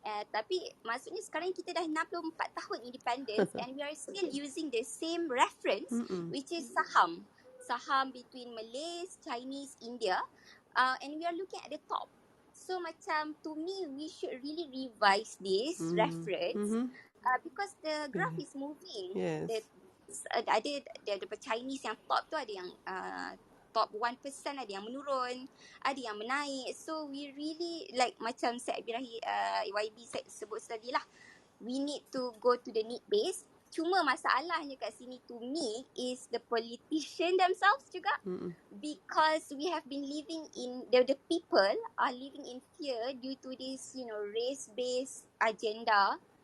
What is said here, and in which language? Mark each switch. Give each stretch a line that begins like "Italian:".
Malay: Tapi maksudnya sekarang kita dah 64 tahun
English: independence and we are still using the same reference, which is saham between Malays, Chinese, India, and we are looking at the top. So macam to me we should really revise this reference, because the graph is moving.
Malay: Ada Chinese yang top tu, ada yang top 1% ada yang menurun, ada yang menaik.
English: So we really like
Malay: macam Syed Abirahi YB sebut tadi lah,
English: we need to go to the need base.
Malay: Cuma masalahnya kat sini
English: to me is the politician themselves juga, because we have been living in the people are living in fear due to this race based agenda.